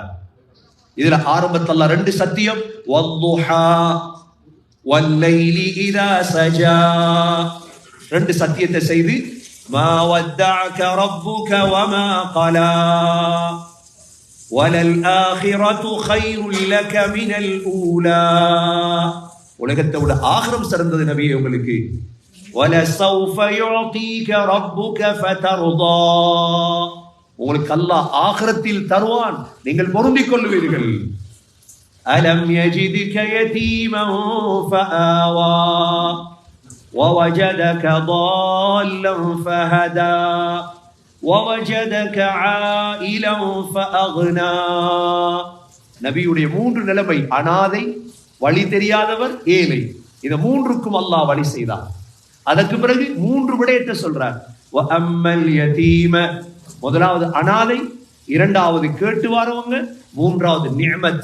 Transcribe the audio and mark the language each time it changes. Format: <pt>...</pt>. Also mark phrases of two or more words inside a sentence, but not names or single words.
<ta>இதுல ஆரம்பத்துல அல்லாஹ் ரெண்டு சத்தியம்,</ta> <ar>والضحى والليل إذا سجى,</ar> <ta>ரெண்டு சத்தியத்தை செய்து</ta> <ar>ما ودعك ربك وما قلى وللآخرة خير لك من الأولى,</ar> <ta>உலகத்தை விட ஆகிரம் சிறந்தது நபியே உங்களுக்கு.</ta> <ar>وَلَسَوْفَ يُعْطِيكَ رَبُّكَ فَتَرْضَى,</ar> <ta>உங்களுக்கு அல்லாஹ் ஆகிரத்தில் தருவான், நீங்கள் பொருந்திக் கொள்வீர்கள்.</ta> <ar>أَلَمْ يَجِدْكَ يَتِيمًا فَآوَى وَوَجَدَكَ ضَالًّا فَهَدَى وَوَجَدَكَ عَائِلًا فَأَغْنَى.</ar> <ta>நபியுடைய மூன்று நிலைமை: அனாதை, வழி தெரியாதவர், ஏழை. இந்த மூன்றுக்கும் அல்லாஹ் வழி செய்தார். அதற்கு பிறகு மூன்று விடயத்தை சொல்றார்.</ta> <ar>وأما اليتيم,</ar> <ta>முதலாவது அனாதை, இரண்டாவது கேட்டு வரவங்க, மூன்றாவது நிஅமத்.</ta>